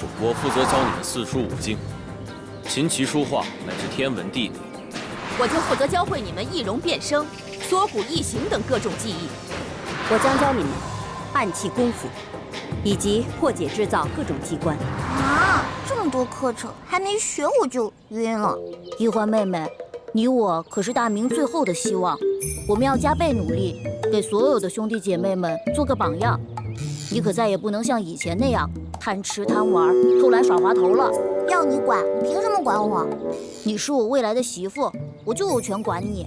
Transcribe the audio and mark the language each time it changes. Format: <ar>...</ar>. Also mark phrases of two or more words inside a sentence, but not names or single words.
<zh>我負責教你們四書五經、琴棋書畫乃至天文地理。我就負責教會你們易容變聲、縮骨異形等各種技藝。我將教你們暗器功夫，以及破解制造各種機關。啊，這麼多課程還沒學我就暈了。奕歡妹妹，你我可是大明最後的希望，我們要加倍努力，給所有的兄弟姐妹們做個榜樣。你可再也不能像以前那樣貪吃貪玩、偷懶耍滑頭了。要你管，憑什麼管我？你是我未來的媳婦，我就有權管你。</zh>